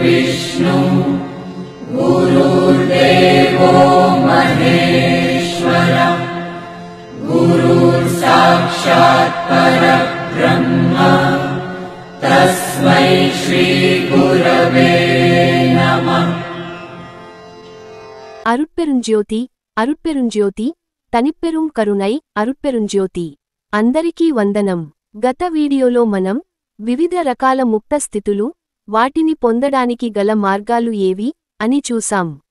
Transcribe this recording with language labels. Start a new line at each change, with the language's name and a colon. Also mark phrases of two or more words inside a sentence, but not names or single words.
Sanskrit: गुरुर्विष्णु गुरुर्देवो महेश्वर गुरुर्साक्षात् परब्रह्म तस्मै श्री गुरवे नमः।
Tamil: அருட்பெருஞ்ஜோதி தனிப்பெருங் கருணை அருட்பெருஞ்ஜோதி
Telugu: అందరికీ వందనం। గత వీడియోలో మనం వివిధ రకాల ముక్త స్థితులు, వాటిని పొందడానికి గల మార్గాలు ఏవి అని చూసాం।